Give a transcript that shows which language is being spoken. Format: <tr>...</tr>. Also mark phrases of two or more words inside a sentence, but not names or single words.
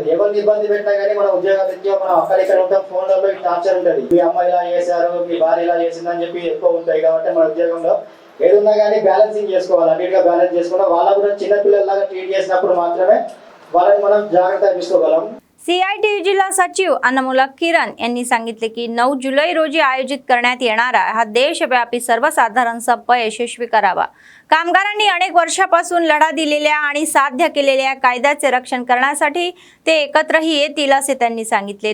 <te>ఎవరిని ఇబ్బంది పెట్టినా కానీ మన ఉద్యోగరీత్యా మనం అక్కడిక్కడ ఉంటాం. ఫోన్లలో టార్చర్ ఉంటుంది. మీ అమ్మ ఇలా చేశారు, మీ భార్య ఇలా చేసిందని చెప్పి ఎక్కువ ఉంటాయి. కాబట్టి మన ఉద్యోగంలో ఏదున్నా కానీ బ్యాలెన్సింగ్ చేసుకోవాలి. అన్నిటిగా బ్యాలెన్స్ చేసుకుంటే వాళ్ళ కూడా చిన్నపిల్లలాగా ट्रीट చేసినప్పుడు మాత్రమే వాళ్ళని మనం జాగ్రత్తగా చూసుకోగలం.</te> <mr>CITU जिल्हा सचिव अन्नमूला किरण यांनी सांगितले की 9 जुलै रोजी आयोजित करण्यात येणारा हा देशव्यापी सर्वसाधारण संप यशस्वी करावा. कामगारांनी अनेक वर्षापासून लढा दिलेल्या आणि साध्य केलेल्या कायद्याचे रक्षण करण्यासाठी ते एकत्रही येतील असे त्यांनी सांगितले.</mr>